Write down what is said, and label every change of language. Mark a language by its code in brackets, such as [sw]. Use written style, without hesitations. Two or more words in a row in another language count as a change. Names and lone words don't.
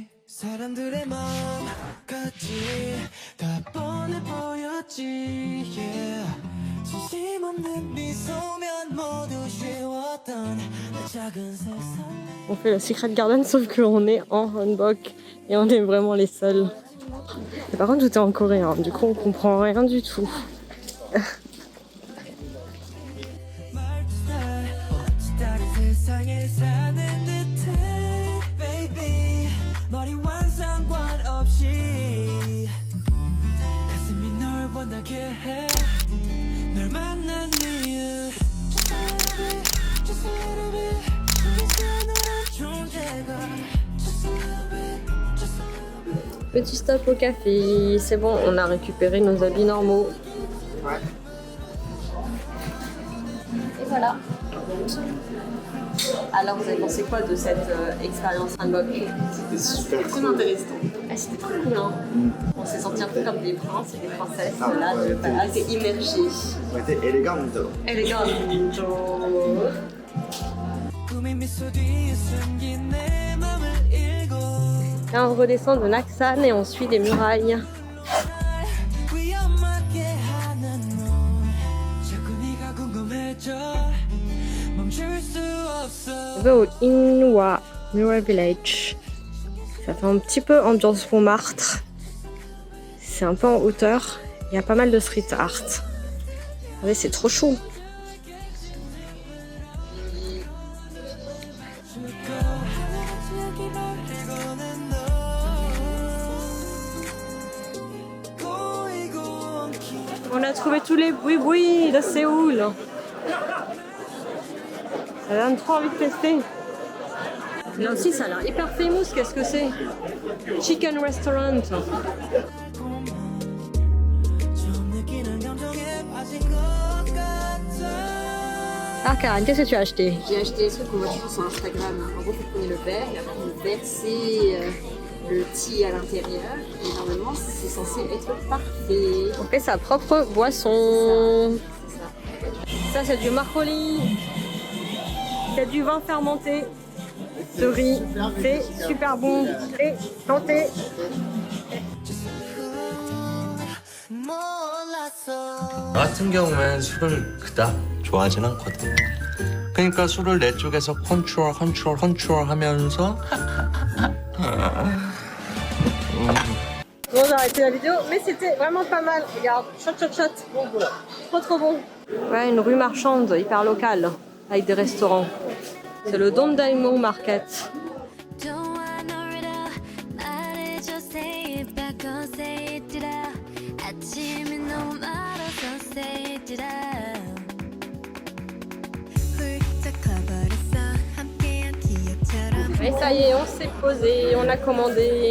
[ko] 사람들의 마음같이 다 뻔해 보였지 yeah. 진심 없는 미소면 모두 쉬웠던 내 작은 세상. [fr] On fait le Secret Garden sauf qu'on est en hanbok et on est vraiment les seuls. Et par contre tout est en coréen, du coup on comprend rien du tout. [ko] 세상에 사는 듯해 baby 머리와 상관없이 가슴이 널 원하게 해 널 만난 이유 [en] Just a little bit [ko] 그래서 너란 존재가 [en] Just a little bit Just a little bit. [fr] Petit stop au café, c'est bon, on a récupéré nos habits normaux. Et voilà. Alors vous avez pensé quoi de cette expérience hanbok? C'était super Très intéressant. Ah, c'était trop cool, hein. On s'est sentis un peu comme des princes et des princesses là, de palace et immergés. On était élégants. Élégant. [ko] 꿈의 미소 뒤에 숨긴 내 맘을 읽어 [fr] Là on redescend de Naksan et on suit des murailles. [ko] 위험하게 하는 너 자꾸 네가 궁금해져 멈출 수 없어 [fr] On va au Inwa Mural Village. Ça fait un petit peu ambiance Montmartre. C'est un peu en hauteur. Il y a pas mal de street art. Regardez, c'est trop chaud. On a trouvé tous les boui-boui de Séoul. Ça donne trop envie de tester. Là aussi, ça a l'air hyper famous. Qu'est-ce que c'est? [en] Chicken Restaurant. [ko] 처음 느끼는 감정에 빠진 것 같아 [fr] Ah, Karen, qu'est-ce que tu as acheté? J'ai acheté des trucs qu'on voit toujours sur Instagram. En gros, vous prenez le verre, et après vous versez le thé à l'intérieur. Et normalement, c'est censé être parfait. On fait sa propre boisson. C'est ça. Ça, c'est du marcoli. C'est du vin fermenté. De riz. C'est super bon. Et santé. [ko] 몰랐어 나 같은 경우엔 술을 그닥 좋아하진 않거든. 그러니까 술을 내 쪽에서 컨트롤 하면서 [fr] Bon, j'ai arrêté la vidéo, mais c'était vraiment pas mal. Regarde, shot. Trop bon. Ouais, une rue marchande hyper locale, avec des restaurants. C'est le Dongdaemun Market. Et ça y est, on s'est posé, on a commandé.